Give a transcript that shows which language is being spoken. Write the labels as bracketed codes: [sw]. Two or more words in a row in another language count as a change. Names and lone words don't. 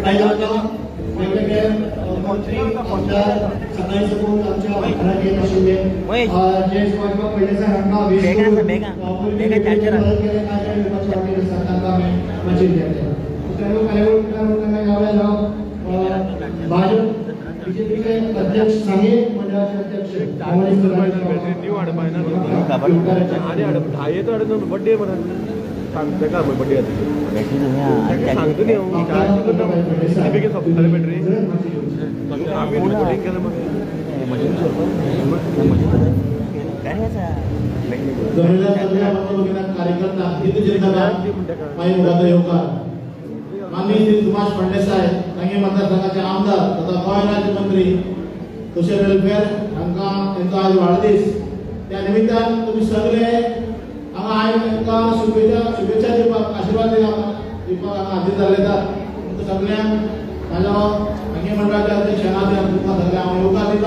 [kok] वेगवेगळे मंत्री आमदार सगळे सपोर्ट आमच्या घरात येत आशिल्ले जे सुभाषबाब फडणवीस हांकां भाजप बीजेपीचे अध्यक्ष सांगे मंडळाचे अध्यक्ष [mr] बर्थडे सांगते का बर्थडे सांगतो [kok] कार्यकर्ता माननीय श्री सुभाष फडणवीस सांगे मतदारसंघाचे आमदार तथा गोंय राज्यमंत्री [en] social welfare [kok] हांकां तांचो आज वाडदीस. त्या निमित्तान तुमी सगळे हांगा आयज तांकां शुभेच्छा दिवपाक आशिर्वाद दिवपाक हांगा हाजीर जाल्ले आसात. तुमकां सगळ्यांक म्हाजो सांगे मंडळाच्या अध्यक्षान तुमकां सगळ्यांक हांव येवकार दिता.